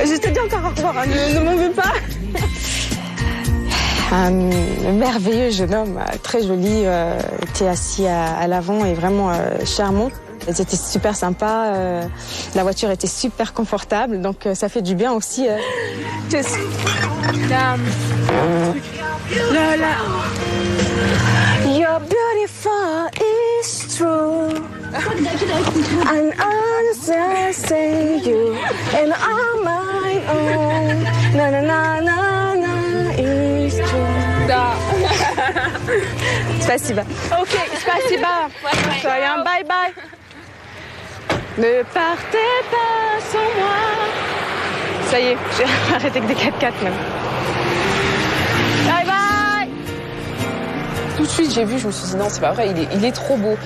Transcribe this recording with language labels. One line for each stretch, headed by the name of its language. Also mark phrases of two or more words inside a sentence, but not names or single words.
French: Je te dis encore au revoir, ne m'en veux pas. Un merveilleux jeune homme, très joli, était assis à l'avant et vraiment charmant. C'était super sympa, la voiture était super confortable, donc ça fait du bien aussi.
English: You're beautiful, it's true. And I just say you and I'm my own. Na na na na na is true.
Russian: Da. Спасибо. Ok, спасибо.
French: Soyons
English: bye bye.
French: Ne partez pas sans moi. Ça y est, j'ai arrêté que des 4x4 même.
English: Bye bye.
French: Tout de suite, j'ai vu, je me suis dit non, c'est pas vrai, il est trop beau.